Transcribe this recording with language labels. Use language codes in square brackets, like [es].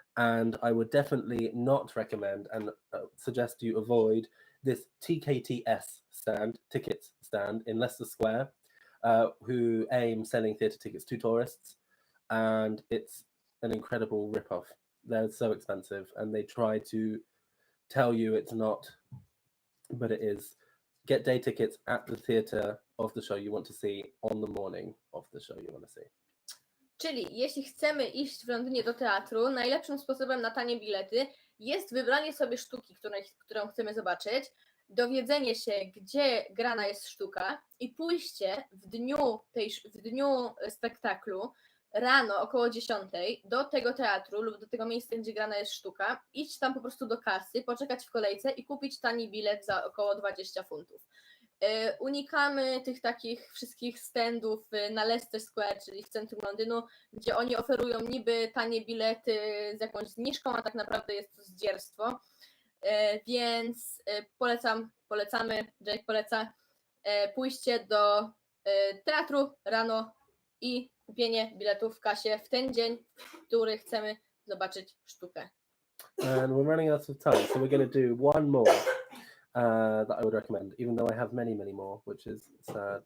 [en] And I would definitely not recommend and suggest you avoid this TKTS tickets stand in Leicester Square, who aim selling theatre tickets to tourists, and it's an incredible rip-off. They're so expensive, and they try to tell you it's not, but it is. Get day tickets at the theatre of the show you want to see on the morning of the show you want to see. [pl] Czyli jeśli chcemy iść w Londynie do teatru, najlepszym sposobem na tanie bilety jest wybranie sobie sztuki, którą chcemy zobaczyć, dowiedzenie się, gdzie grana jest sztuka i pójście w dniu spektaklu rano około 10 do tego teatru lub do tego miejsca, gdzie grana jest sztuka, iść tam po prostu do kasy, poczekać w kolejce i kupić tani bilet za około 20 funtów. Unikamy tych takich wszystkich standów na Leicester Square, czyli w centrum Londynu, gdzie oni oferują niby tanie bilety z jakąś zniżką, a tak naprawdę jest to zdzierstwo. Więc polecamy, Jake poleca pójście do teatru rano i kupienie biletów w kasie w ten dzień, w który chcemy zobaczyć sztukę. [en] And we're running out of time, so we're going to do one more that I would recommend, even though I have many, many more, which is sad.